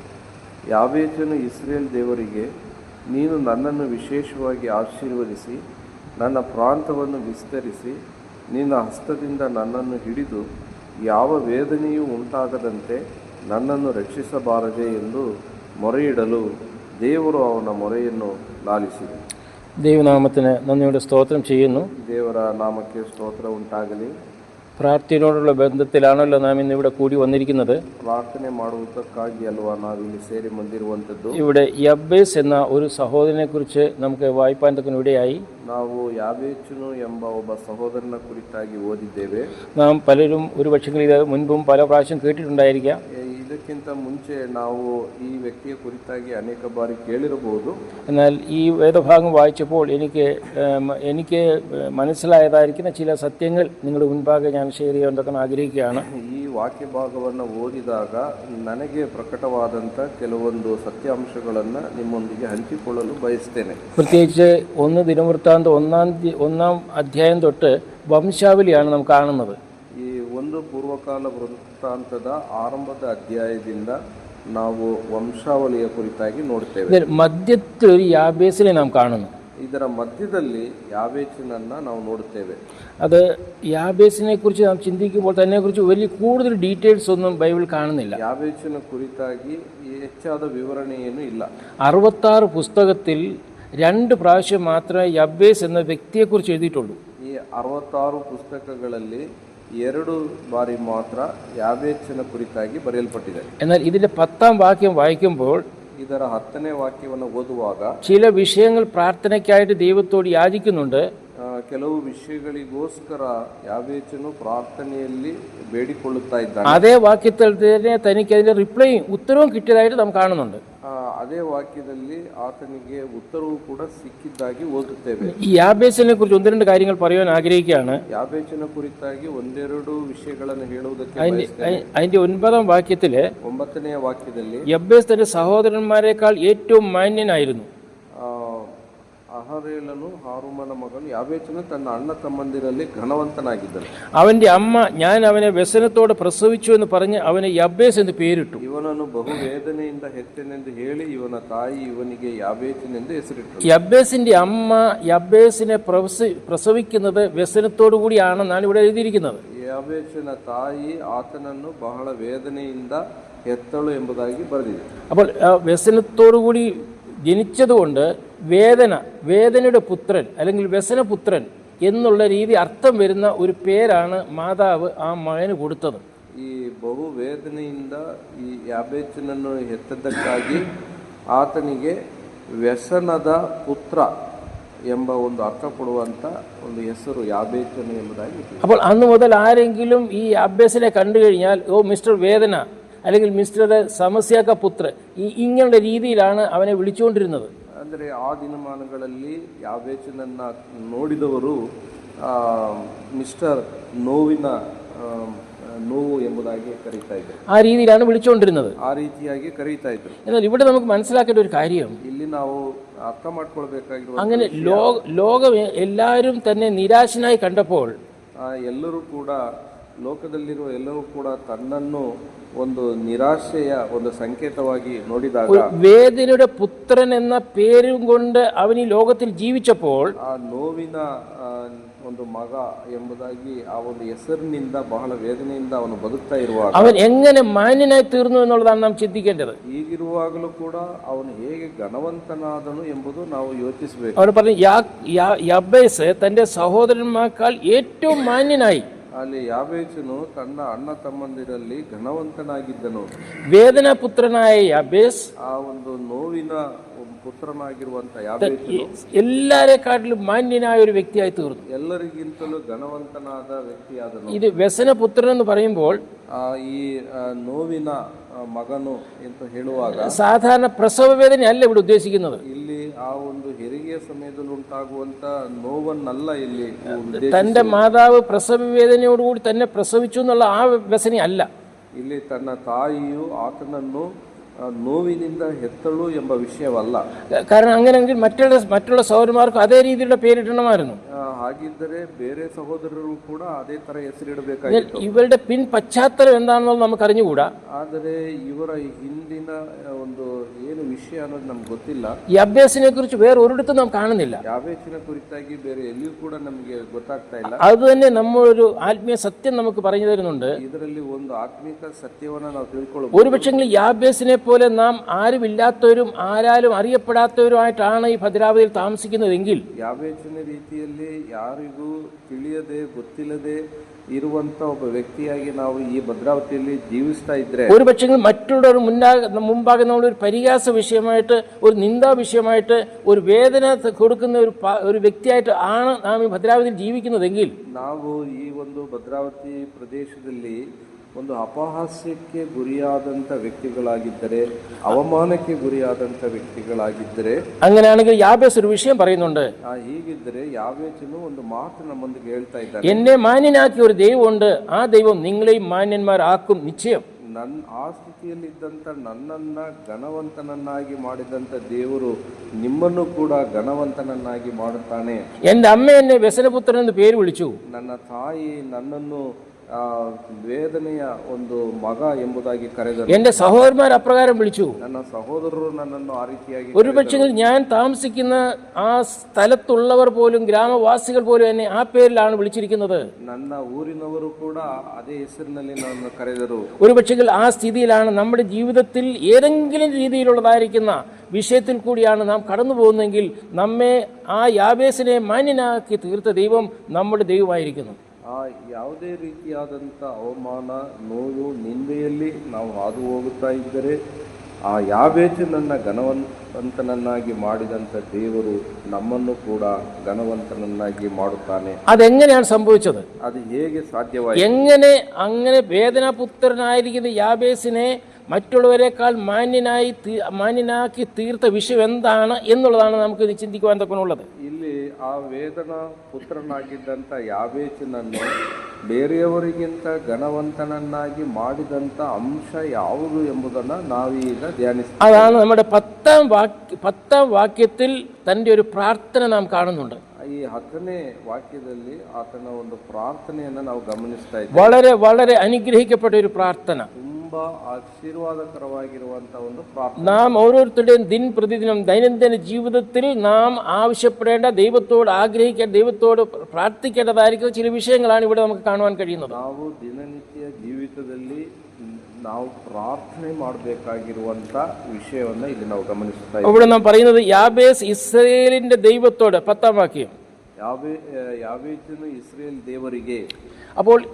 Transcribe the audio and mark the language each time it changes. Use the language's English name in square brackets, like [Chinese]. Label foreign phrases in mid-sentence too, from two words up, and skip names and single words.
[Kannada] ಯಾಬೇಚನು ಇಸ್ರೇಲ್ ದೇವರಿಗೆ, ನೀನು ನನ್ನನ್ನು ವಿಶೇಷವಾಗಿ ಆಶೀರ್ವದಿಸಿ ನನ್ನ ಪ್ರಾಂತವನ್ನು ವಿಸ್ತರಿಸಿ ನಿನ್ನ ಹಸ್ತದಿಂದ ನನ್ನನ್ನು ಹಿಡಿದು ಯಾವ ವೇದನೆಯೂ ಉಂಟಾಗದಂತೆ ನನ್ನನ್ನು ರಕ್ಷಿಸಬಾರದೆ ಎಂದು ಮೊರೆಯಿಡಲು ದೇವರು ಅವನ ಮೊರೆಯನ್ನು ಲಾಲಿಸಿದನು. [Malayalam] ദൈവനാമത്തിന് നന്ദിയുടെ സ്തോത്രം ചെയ്യുന്നു. [Kannada] ದೇವರ ನಾಮಕ್ಕೆ ಸ್ತೋತ್ರ ಉಂಟಾಗಲಿ. [Malayalam] പ്രാർത്ഥനയോടുള്ള ബന്ധത്തിലാണല്ലോ നാം ഇന്ന് ഇവിടെ കൂടി വന്നിരിക്കുന്നത്. [Kannada] ಪ್ರಾರ್ಥನೆ ಮಾಡುವುದಕ್ಕಾಗಿ ಅಲ್ವಾ ನಾವಿಲ್ಲಿ ಸೇರಿ ಬಂದಿರುವಂಥದ್ದು. [Malayalam] ഇവിടെ യബ്ബേസ് എന്ന ഒരു സഹോദരനെ കുറിച്ച് നമുക്ക് വായിപ്പാൻ ഇടയായി. [Kannada] ನಾವು ಯಾಬೇಚನು ಎಂಬ ಒಬ್ಬ ಸಹೋದರನ ಕುರಿತಾಗಿ ಓದಿದ್ದೇವೆ. [Malayalam] നാം പലരും ഒരു പക്ഷേ ഇത് മുൻപും പല പ്രാവശ്യം കേട്ടിട്ടുണ്ടായിരിക്കാം. [Kannada] ಇದಕ್ಕಿಂತ ಮುಂಚೆ ನಾವು ಈ ವ್ಯಕ್ತಿಯ ಕುರಿತಾಗಿ ಅನೇಕ ಬಾರಿ ಕೇಳಿರಬಹುದು. [Malayalam] എന്നാൽ ഈ വേദഭാഗം വായിച്ചപ്പോൾ എനിക്ക് മനസ്സിലായതായിരിക്കുന്ന ചില സത്യങ്ങൾ നിങ്ങളുടെ മുൻപാകെ ഞാൻ ഷെയർ ചെയ്യാൻ ആഗ്രഹിക്കുകയാണ്. [Kannada] ಈ ವಾಕ್ಯ ಭಾಗವನ್ನು ಓದಿದಾಗ ನನಗೆ ಪ್ರಕಟವಾದಂಥ ಕೆಲವೊಂದು ಸತ್ಯಾಂಶಗಳನ್ನು ನಿಮ್ಮೊಂದಿಗೆ ಹಂಚಿಕೊಳ್ಳಲು ಬಯಸ್ತೇನೆ. [Malayalam] പ്രത്യേകിച്ച് 1 ദിനവൃത്താന്തം 1-ാം അധ്യായം തൊട്ട് വംശാവലിയാണ് നാം കാണുന്നത്. [Kannada] ಈ 1 ಪೂರ್ವಕಾಲ ವೃತ್ತಾಂತದ ಆರಂಭದ ಅಧ್ಯಾಯದಿಂದ ನಾವು ವಂಶಾವಳಿಯ ಕುರಿತಾಗಿ ನೋಡ್ತೇವೆ. [Malayalam] മധ്യത്തിൽ ഒരു യാബേസിനെ നാം കാണുന്നു. [Kannada] ಇದರ ಮಧ್ಯದಲ್ಲಿ ಯಾಬೇಚನನ್ನು ನಾವು ನೋಡುತ್ತೇವೆ. [Malayalam] അത് യാബേസിനെ കുറിച്ച് നാം ചിന്തിക്കുമ്പോൾ തന്നെ കുറിച്ച് വലിയ കൂടുതൽ ഡീറ്റെയിൽസ് ഒന്നും ബൈബിൾ കാണുന്നില്ല. [Kannada] ಯಾಬೇಚನ ಕುರಿತಾಗಿ ಹೆಚ್ಚಾದ ವಿವರಣೆ ಏನೂ ಇಲ್ಲ. [Malayalam] 66 പുസ്തകത്തിൽ 2 പ്രാവശ്യം മാത്രമേ യബ്ബേസ് എന്ന വ്യക്തിയെക്കുറിച്ച് എഴുതിയിട്ടുള്ളൂ. [Kannada] ಈ 66 ಪುಸ್ತಕಗಳಲ್ಲಿ 2 ಬಾರಿ ಮಾತ್ರ ಯಾಬೇಚನ ಕುರಿತಾಗಿ ಬರೆಯಲ್ಪಟ್ಟಿದೆ. [Malayalam] എന്നാൽ ഇതിൻ്റെ 10ാം വാക്യം വായിക്കുമ്പോൾ, [Kannada] ಇದರ 10ನೇ ವಾಕ್ಯವನ್ನು ಓದುವಾಗ [Malayalam] ചില വിഷയങ്ങൾ പ്രാർത്ഥനയ്ക്കായിട്ട് ദൈവത്തോട് യാചിക്കുന്നുണ്ട്. [Kannada] ಕೆಲವು ವಿಷಯಗಳಿಗೋಸ್ಕರ ಯಾಬೇಚನು ಪ್ರಾರ್ಥನೆಯಲ್ಲಿ ಬೇಡಿಕೊಳ್ಳುತ್ತಾ ಇದ್ದಾನೆ. [Malayalam] അതേ വാക്യത്തിൽ തന്നെ തനിക്ക് അതിൻ്റെ റിപ്ലൈയും ഉത്തരവും കിട്ടിയതായിട്ട് നാം കാണുന്നുണ്ട്. [Kannada] ಅದೇ ವಾಕ್ಯದಲ್ಲಿ ಆತನಿಗೆ ಉತ್ತರವು ಕೂಡ ಸಿಕ್ಕಿದ್ದಾಗಿ ಓದುತ್ತೇವೆ. [Malayalam] ഈ യാബേസിനെ കുറിച്ച് 1-2 കാര്യങ്ങൾ പറയാൻ ആഗ്രഹിക്കുകയാണ്. [Kannada] ಯಾಬೇಚನ ಕುರಿತಾಗಿ 1-2 ವಿಷಯಗಳನ್ನು ಹೇಳುವುದಕ್ಕೆ [Malayalam] അതിന്റെ 9ാം വാക്യത്തിൽ [Kannada] 9ನೇ ವಾಕ್ಯದಲ್ಲಿ [Malayalam] യബ്ബേസ് തന്റെ സഹോദരന്മാരെക്കാൾ ഏറ്റവും മാന്യനായിരുന്നു. [Kannada] ಅಹರೇಲನು ಹಾರೂಮನ ಮಗನು ಯಾಬೇಚನು ತನ್ನ ಅಣ್ಣ ತಮ್ಮಂದಿರಲ್ಲಿ ಘನವಂತನಾಗಿದ್ದನು. [Malayalam] അവന്റെ അമ്മ, ഞാൻ അവനെ വ്യസനത്തോടെ പ്രസവിച്ചു എന്ന് പറഞ്ഞ് അവനെ യബ്ബേസ് എന്ന് പേരിട്ടു. [Kannada] ಇವನನ್ನು ಬಹು ವೇದನೆಯಿಂದ ಹೆತ್ತೆನೆಂದು ಹೇಳಿ ಇವನ ತಾಯಿ ಇವನಿಗೆ ಯಾಬೇಚನೆಂದು ಹೆಸರಿಟ್ಟಳು. [Malayalam] യബ്ബേസിന്റെ അമ്മ യബ്ബേസിനെ പ്രസവിക്കുന്നത് വ്യസനത്തോടു കൂടിയാണെന്നാണ് ഇവിടെ എഴുതിയിരിക്കുന്നത്. [Kannada] ಯಾಬೇಚನ ತಾಯಿ ಆತನನ್ನು ಬಹಳ ವೇದನೆಯಿಂದ ಹೆತ್ತಳು ಎಂಬುದಾಗಿ ಬರೆದಿದೆ. [Malayalam] അപ്പോൾ വ്യസനത്തോടു കൂടി ജനിച്ചതുകൊണ്ട് വേദനയുടെ പുത്രൻ അല്ലെങ്കിൽ വ്യസനപുത്രൻ എന്നുള്ള രീതി അർത്ഥം വരുന്ന ഒരു പേരാണ് മാതാവ് ആ മകന് കൊടുത്തത്. [Kannada] ಈ ಬಹು ವೇದನೆಯಿಂದ ಈ ಯಾಬೇಚನನ್ನು ಹೆತ್ತದ್ದಕ್ಕಾಗಿ ಆತನಿಗೆ ವ್ಯಸನದ ಪುತ್ರ ಎಂಬ ಒಂದು ಅರ್ಥ ಕೊಡುವಂಥ ಒಂದು ಹೆಸರು ಯಾಬೇಚನು ಎಂಬುದಾಗಿ. [Malayalam] അപ്പോൾ അന്ന് മുതൽ ആരെങ്കിലും ഈ യബ്ബേസിനെ കണ്ടു കഴിഞ്ഞാൽ, ഓ മിസ്റ്റർ വേദന അല്ലെങ്കിൽ മിസ്റ്റർ സമസ്യാക പുത്ര, ഇങ്ങനെയുള്ള രീതിയിലാണ് അവനെ വിളിച്ചുകൊണ്ടിരുന്നത്. [Kannada] ಅಂದರೆ ಆ ದಿನಮಾನಗಳಲ್ಲಿ ಯಾಬೇಚನನ್ನು ನೋಡಿದವರು ಮಿಸ್ಟರ್ ನೋವಿನ ನೋವು ಎಂಬುದಾಗಿ ಕರೀತಾ ಇದ್ರು. [Malayalam] ആ രീതിയിലാണ് വിളിച്ചുകൊണ്ടിരുന്നത്. [Kannada] ಆ ರೀತಿಯಾಗಿ ಕರೀತಾ ಇದ್ರು. [Malayalam] എന്നാൽ ഇവിടെ നമുക്ക് മനസ്സിലാക്കേണ്ട ഒരു കാര്യം, [Kannada] ಇಲ್ಲಿ ನಾವು ಅರ್ಥ ಮಾಡ್ಕೊಳ್ಬೇಕಾಗಿರುವ [Malayalam] അങ്ങനെ ലോകം എല്ലാവരും തന്നെ നിരാശനായി കണ്ടപ്പോൾ [Kannada] ಎಲ್ಲರೂ ಕೂಡ ಲೋಕದಲ್ಲಿರುವ ಎಲ್ಲರೂ ಕೂಡ ತನ್ನನ್ನು ಒಂದು ನಿರಾಶೆಯ ಒಂದು ಸಂಕೇತವಾಗಿ ನೋಡಿದಾಗ, [Malayalam] വേദനയുടെ പുത്രൻ എന്ന പേരും കൊണ്ട് അവൻ ഈ ലോകത്തിൽ ജീവിച്ചപ്പോൾ, [Kannada] ಆ ನೋವಿನ ಒಂದು ಮಗ ಎಂಬುದಾಗಿ ಆ ಒಂದು ಹೆಸರಿನಿಂದ ಬಹಳ ವೇದನೆಯಿಂದ ಅವನು ಬದುಕ್ತಾ ಇರುವಾಗ [Malayalam] അവൻ എങ്ങനെ മാന്യനായി തീർന്നു എന്നുള്ളതാണ് നാം ചിന്തിക്കേണ്ടത്. [Kannada] ಈಗಿರುವಾಗಲೂ ಕೂಡ ಅವನು ಹೇಗೆ ಘನವಂತನಾದನು ಎಂಬುದು ನಾವು ಯೋಚಿಸಬೇಕು. [Malayalam] അവിടെ പറഞ്ഞു യാബേസ് തന്റെ സഹോദരന്മാർക്കാൾ ഏറ്റവും മാന്യനായി. [Kannada] ಅಲ್ಲಿ ಯಾಬೇಚನು ತನ್ನ ಅಣ್ಣ ತಮ್ಮಂದಿರಲ್ಲಿ ಘನವಂತನಾಗಿದ್ದನು. [Malayalam] വേദനാപുത്രനായ യാബേസ് [Kannada] ಆ ಒಂದು ನೋವಿನ ಪುತ್ರನಾಗಿರುವಂತ ಯಾಬೇಚನು [Malayalam] എല്ലാരെക്കാട്ടിലും മാന്യനായ ഒരു വ്യക്തിയായി തീർന്നു. [Kannada] ಎಲ್ಲರಿಗಿಂತಲೂ ಘನವಂತನಾದ ವ್ಯಕ್ತಿಯಾದನು. [Malayalam] ഇത് വ്യസനപുത്രൻ എന്ന് പറയുമ്പോൾ [Kannada] ಈ ನೋವಿನ ಮಗನು ಅಂತ ಹೇಳುವಾಗ [Malayalam] സാധാരണ പ്രസവ വേദനയല്ല ഇവിടെ ഉദ്ദേശിക്കുന്നത്. [Kannada] ಇಲ್ಲಿ ಆ ಒಂದು ಹೆರಿಗೆಯ ಸಮಯದಲ್ಲಿ ಉಂಟಾಗುವಂತ ನೋವನ್ನಲ್ಲ ಇಲ್ಲಿ [Malayalam] തന്റെ മാതാവ് പ്രസവ വേദനയോടുകൂടി തന്നെ പ്രസവിച്ചു എന്നുള്ള ആ വ്യസനയല്ല. [Kannada] ಇಲ್ಲಿ ತನ್ನ ತಾಯಿಯು ಆತನನ್ನು ನೋವಿನಿಂದ ಹೆತ್ತಳು ಎಂಬ ವಿಷಯವಲ್ಲ. [Malayalam] കാരണം അങ്ങനെയെങ്കിൽ മറ്റുള്ള സഹോദരന്മാർക്ക് അതേ രീതിയിലുള്ള പേരിടണമായിരുന്നു. [Kannada] ಹಾಗಿದ್ದರೆ ಬೇರೆ ಸಹೋದರರು ಕೂಡ ಅದೇ ತರ ಹೆಸರಿಡಬೇಕಾಗಿತ್ತು. [Malayalam] ഇവരുടെ പിൻ പശ്ചാത്തലം എന്താണെന്നുള്ളത് നമുക്ക് അറിഞ്ഞുകൂടാ. [Kannada] ಆದರೆ ಇವರ ಹಿಂದಿನ ಒಂದು ಏನು ವಿಷಯ ಅನ್ನೋದು ನಮ್ಗೆ ಗೊತ್ತಿಲ್ಲ. [Malayalam] യാബേസിനെ കുറിച്ച് വേറെ ഒരിടത്തും നാം കാണുന്നില്ല. [Kannada] ಯಾಬೇಚಿನ ಕುರಿತಾಗಿ ಬೇರೆ ಎಲ್ಲಿಯೂ ಕೂಡ ನಮಗೆ ಗೊತ್ತಾಗ್ತಾ ಇಲ್ಲ. [Malayalam] അത് തന്നെ നമ്മളൊരു ആത്മീയ സത്യം നമുക്ക് പറഞ്ഞു തരുന്നുണ്ട്. [Kannada] ಇದರಲ್ಲಿ ಒಂದು ಆತ್ಮಿಕ ಸತ್ಯವನ್ನ ನಾವು ತಿಳ್ಕೊಳ್ಳಬಹುದು. [Malayalam] ഒരുപക്ഷെങ്കിൽ യാബേസിനെ പോലെ നാം ആരുമില്ലാത്തവരും ആരാലും അറിയപ്പെടാത്തവരുമായിട്ടാണ് ഈ ഭദ്രാവതിയിൽ താമസിക്കുന്നതെങ്കിൽ [Kannada] ಯಾಬೇಚಿನ ರೀತಿಯಲ್ಲಿ ಯಾರಿಗೂ ತಿಳಿಯದೆ ಗೊತ್ತಿಲ್ಲದೆ ಇರುವಂತ ಒಬ್ಬ ವ್ಯಕ್ತಿಯಾಗಿ ನಾವು ಈ ಭದ್ರಾವತಿಯಲ್ಲಿ ಜೀವಿಸ್ತಾ ಇದ್ರೆ [Malayalam] ഒരുപക്ഷെങ്കിൽ മറ്റുള്ളവർ മുമ്പാകെ നമ്മളൊരു പരിഹാസ വിഷയമായിട്ട് ഒരു നിന്ദാ വിഷയമായിട്ട് ഒരു വേദന കൊടുക്കുന്ന ഒരു വ്യക്തിയായിട്ട് ആണ് നാം ഈ ഭദ്രാവതിയിൽ ജീവിക്കുന്നതെങ്കിൽ [Kannada] ನಾವು ಈ ಒಂದು ಭದ್ರಾವತಿ ಪ್ರದೇಶದಲ್ಲಿ ಒಂದು ಅಪಹಾಸ್ಯಕ್ಕೆ ಗುರಿಯಾದಂಥ ವ್ಯಕ್ತಿಗಳಾಗಿದ್ದರೆ, ಅವಮಾನಕ್ಕೆ ಗುರಿಯಾದಂಥ ವ್ಯಕ್ತಿಗಳಾಗಿದ್ದರೆ, [Malayalam] അങ്ങനെയാണെങ്കിൽ യാബേസ് ഒരു വിഷയം പറയുന്നുണ്ട്. [Kannada] ಹೀಗಿದ್ದರೆ ಯಾಬೇಚನು ಒಂದು ಮಾತು ನಮ್ಮೊಂದಿಗೆ ಹೇಳ್ತಾ ಇದ್ದಾನೆ. [Malayalam] എന്നെ മാന്യനാക്കിയ ഒരു ദൈവമുണ്ട്, ആ ദൈവം നിങ്ങളെയും മാന്യന്മാരാക്കും നിശ്ചയം. [Kannada] ಆ ಸ್ಥಿತಿಯಲ್ಲಿದ್ದಂಥ ನನ್ನನ್ನ ಘನವಂತನನ್ನಾಗಿ ಮಾಡಿದಂಥ ದೇವರು ನಿಮ್ಮನ್ನು ಕೂಡ ಘನವಂತನನ್ನಾಗಿ ಮಾಡುತ್ತಾನೆ. [Malayalam] എൻ്റെ അമ്മ എന്നെ വ്യസനപുത്രൻ എന്ന് പേര് വിളിച്ചു. [Kannada] ನನ್ನ ತಾಯಿ ನನ್ನನ್ನು ವೇದನೆಯ ಒಂದು ಮಗ ಎಂಬುದಾಗಿ ಕರೆದರು. [Malayalam] എൻ്റെ സഹോദരന്മാർ അപ്രകാരം വിളിച്ചു. [Kannada] ನನ್ನ സഹോദരರು ನನ್ನನ್ನು ಆ ರೀತಿಯಾಗಿ [Malayalam] ഒരുപക്ഷെ ഞാൻ താമസിക്കുന്ന ആ സ്ഥലത്തുള്ളവർ പോലും ഗ്രാമവാസികൾ പോലും എന്നെ ആ പേരിലാണ് വിളിച്ചിരിക്കുന്നത്. [Kannada] ನನ್ನ ಊರಿನವರು ಕೂಡ ಅದೇ ಹೆಸರಿನಲ್ಲಿ ನನ್ನನ್ನು ಕರೆದರು. [Malayalam] ഒരുപക്ഷെ ആ സ്ഥിതിയിലാണ് നമ്മുടെ ജീവിതത്തിൽ ഏതെങ്കിലും രീതിയിലുള്ളതായിരിക്കുന്ന വിഷയത്തിൽ കൂടിയാണ് നാം കടന്നു പോകുന്നതെങ്കിൽ നമ്മെ ആ യാബേസിനെ മാന്യനാക്കി തീർത്ത ദൈവം നമ്മുടെ ദൈവമായിരിക്കുന്നു. [Kannada] ಆ ಯಾವುದೇ ರೀತಿಯಾದಂಥ ಅವಮಾನ, ನೋವು, ನಿಂದೆಯಲ್ಲಿ ನಾವು ಹಾದು ಹೋಗುತ್ತಾ ಇದ್ದರೆ ಆ ಯಾಬೇಚು ನನ್ನ ಘನವಂತನನ್ನಾಗಿ ಮಾಡಿದಂಥ ದೇವರು ನಮ್ಮನ್ನು ಕೂಡ ಘನವಂತನನ್ನಾಗಿ ಮಾಡುತ್ತಾನೆ. [Malayalam] അതെങ്ങനെയാണ് സംഭവിച്ചത്? [Kannada] ಅದು ಹೇಗೆ ಸಾಧ್ಯವಾಯಿತು? [Malayalam] അങ്ങനെ വേദനാപുത്രനായിരിക്കുന്ന യാബേസിനെ മറ്റുള്ളവരെക്കാൾ മാന്യനാക്കി തീർത്ത വിഷയം എന്താണ് എന്നുള്ളതാണ് നമുക്ക് ചിന്തിക്കുവാൻ തക്കനുള്ളത്. [Kannada] ಇಲ್ಲಿ ಆ ವೇದನ ಪುತ್ರನಾಗಿದ್ದಂಥ ಯಾಬೇಚನನ್ನು ಬೇರೆಯವರಿಗಿಂತ ಘನವಂತನನ್ನಾಗಿ ಮಾಡಿದಂಥ ಅಂಶ ಯಾವುದು ಎಂಬುದನ್ನು ನಾವೀಗ ಧ್ಯಾನಿಸ್ತೀವಿ. [Malayalam] അതാണ് നമ്മുടെ 10ാം വാക്യത്തിൽ തൻ്റെ ഒരു പ്രാർത്ഥന നാം കാണുന്നുണ്ട്. [Kannada] ಈ 10ನೇ ವಾಕ್ಯದಲ್ಲಿ ಆತನ ಒಂದು ಪ್ರಾರ್ಥನೆಯನ್ನು ನಾವು ಗಮನಿಸ್ತಾ ಇದ್ದೇವೆ. [Malayalam] വളരെ വളരെ അനുഗ്രഹിക്കപ്പെട്ട ഒരു പ്രാർത്ഥന, [Kannada] ತುಂಬಾ ആശീർവാദകരವಾಗಿರುವಂತಹ ಒಂದು ಪ್ರಾರ್ಥನೆ. [Malayalam] നാം ഓരോരുത്തരുടെയും ദിനപ്രതിദിനം ദൈനംദിന ജീവിതത്തിൽ നാം ആവശ്യപ്പെടേണ്ട, ദൈവത്തോട് ആഗ്രഹിക്കേണ്ട, ദൈവത്തോട് പ്രാർത്ഥിക്കേണ്ടതായിരിക്കുന്ന ചില വിഷയങ്ങളാണ് ഇവിടെ നമുക്ക് കാണുവാൻ കഴിയുന്നത്. [Kannada] ನಾವು ದಿನನಿತ್ಯ ಜೀವಿತದಲ್ಲಿ ನಾವು ಪ್ರಾರ್ಥನೆ ಮಾಡಬೇಕಾಗಿರುವಂತ ವಿಷಯವನ್ನ ಇಲ್ಲಿ ನಾವು ಗಮನಿಸ್ತಾ ಇದ್ದೇವೆ. [Malayalam] ഇവിടെ നാം പറയുന്നത് യാബേസ് ഇസ്രായേലിന്റെ ദൈവത്തോട്, 10ാം വാക്യം, [Kannada] ಯಾಬೇಚನು ಇಸ್ರೇಲ್ ದೇವರಿಗೆ. [Malayalam] അപ്പോൾ